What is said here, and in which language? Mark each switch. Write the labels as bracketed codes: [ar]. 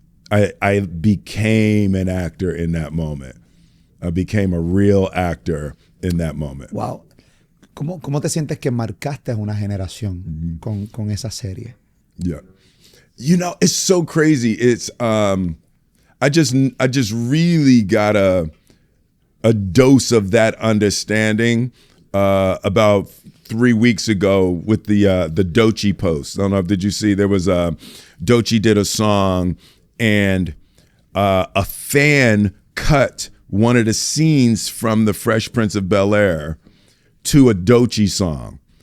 [en] I became an actor in that moment. I became a real actor in that moment. Wow. [es] ¿Cómo te sientes que marcaste a una generación con esa serie? [en] Yeah. It's so crazy. It's, I just really got a dose of that understanding about 3 weeks ago with the Doechii post. I don't know, did you see? There was Doechii did a song, and a fan cut one of the scenes from The Fresh Prince of Bel-Air to a Doechii song.